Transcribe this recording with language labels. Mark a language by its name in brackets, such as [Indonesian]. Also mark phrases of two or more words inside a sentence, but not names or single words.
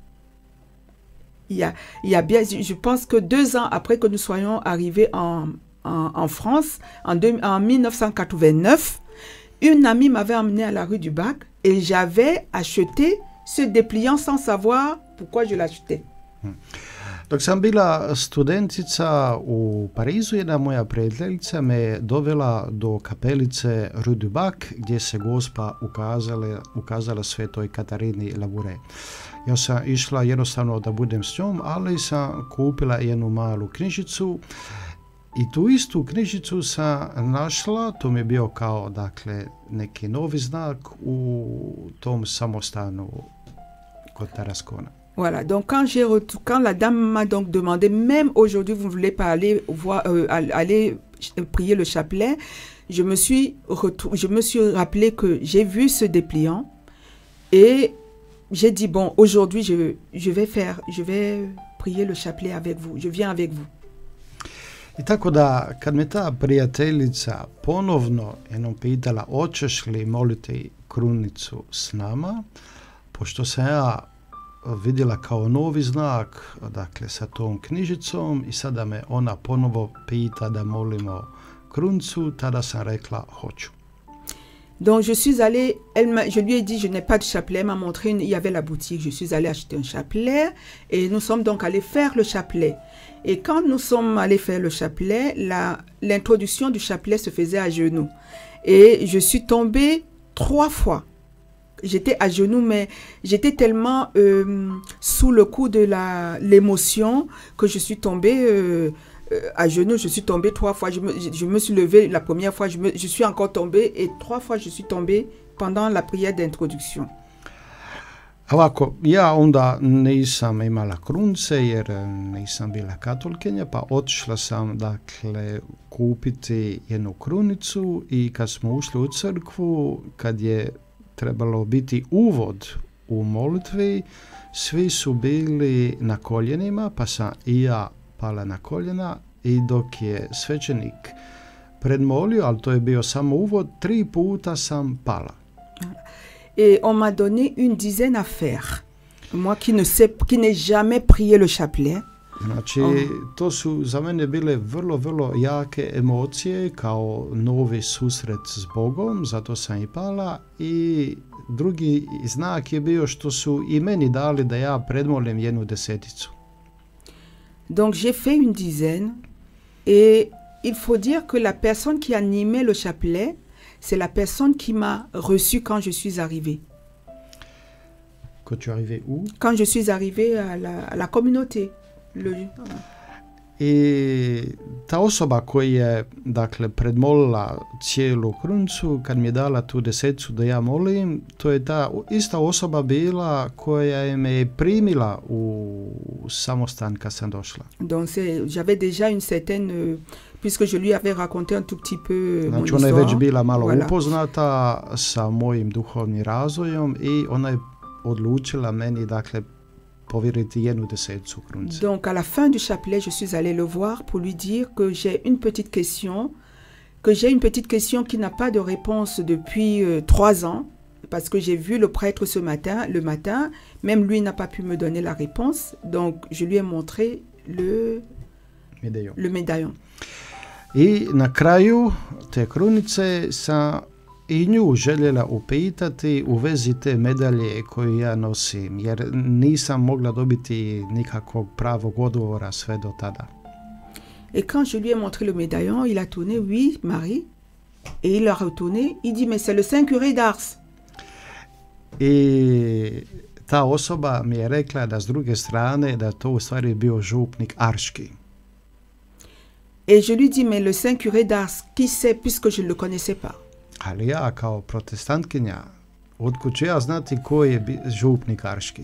[French] Il y a bien, je pense que 2 ans après que nous soyons arrivés en France, en 1989, une amie m'avait emmenée à la rue du Bac et j'avais acheté ce dépliant sans savoir pourquoi je l'achetais. [Croatian] Dok sam bila studentica u Parizu, jedna moja prijateljica me dovela do kapelice Rue du Bac, gdje se Gospa ukazala svetoj Katarini Labouré. Ja sam išla jednostavno da budem s njom, ali sam kupila jednu malu knjižicu i tu istu knjižicu sam našla, to mi je bio kao, dakle, neki novi znak u tom samostanu kod Tarascona. [French] Voilà, donc quand la dame m'a donc demandé, même aujourd'hui vous ne voulez pas aller aller prier le chapelet, je me suis rappelé que j'ai vu ce dépliant et j'ai dit bon, aujourd'hui je vais prier le chapelet avec vous, je viens avec vous. [Croatian] I tako da, kad me ta prijateljica ponovno jednom pitala, hoćeš li moliti krunicu s nama, pošto sam ja vidjela kao novi znak, dakle, sa tom knjižicom i sada me ona ponovo pita da molimo krunicu, tada sam rekla hoću. [French] Donc je suis allée, je lui ai dit je n'ai pas de chapelet, elle m'a montré, il y avait la boutique, je suis allée acheter un chapelet et nous sommes donc allés faire le chapelet. Et quand nous sommes allés faire le chapelet, l'introduction du chapelet se faisait à genoux. Et je suis tombée 3 fois. J'étais à genoux, mais j'étais tellement sous le coup de l'émotion que je suis tombée à genoux. Je suis tombée 3 fois. Je me suis levée la première fois, je suis encore tombée et 3 fois je suis tombée pendant la prière d'introduction. [Croatian] Ovako, ja onda nisam imala krunice jer nisam bila katolkinja, pa otišla sam, dakle, kupiti jednu krunicu i kad smo ušli u crkvu, kad je trebalo biti uvod u molitvi, svi su bili na koljenima, pa sam i ja pala na koljena i dok je svećenik predmolio, ali to je bio samo uvod, 3 puta sam pala. [French] Et on m'a donné une dizaine à faire. Moi qui n'ai jamais prié le chapelet. [Croatian] Znači, to su za mene bile vrlo, vrlo jake emocije kao novi susret s Bogom, zato sam i pala. I drugi znak je bio što su i meni dali da ja predmolim jednu deseticu. [French] Donc j'ai fait une dizaine et il faut dire que la personne qui animait le chapelet, c'est la personne qui m'a reçu quand je suis arrivée. Quand tu es arrivée où? Quand je suis arrivée à la communauté. [Croatian] I ta osoba koja je, dakle, predmolila cijelu krunicu, kad mi je dala tu deseticu da ja molim, to je ta ista osoba bila koja je me primila u samostan kad sam došla. [French] Donc j'avais déjà une certaine, puisque je lui avais raconté un tout petit peu mon histoire. [Croatian] Ona je već bila malo upoznata sa mojim duhovnim razvojem i ona je odlučila meni, dakle, povjeriti 1/10 krunice. [French] Donc à la fin du chapelet, je suis allée le voir pour lui dire que j'ai une petite question qui n'a pas de réponse depuis 3 ans, parce que j'ai vu le prêtre le matin, même lui n'a pas pu me donner la réponse, donc je lui ai montré le médaillon. [Croatian] I na kraju te krunice sam i nju željela upitati u vezi te medalje koju ja nosim, jer nisam mogla dobiti nikakvog pravog odgovora sve do tada. [French] Et quand je lui ai montré le médaillon, il a tourné, oui, Marie, et il a retourné, il dit, mais c'est le Saint Curé d'Ars. [Croatian] I ta osoba mi je rekla da s druge strane da to u stvari bio župnik Arški. [French] Et je lui dis, mais le Saint Curé d'Ars, qui c'est, puisque je ne le connaissais pas. [Croatian] Ali ja kao protestantkinja, otkud ću ja znati ko je župnik Arški?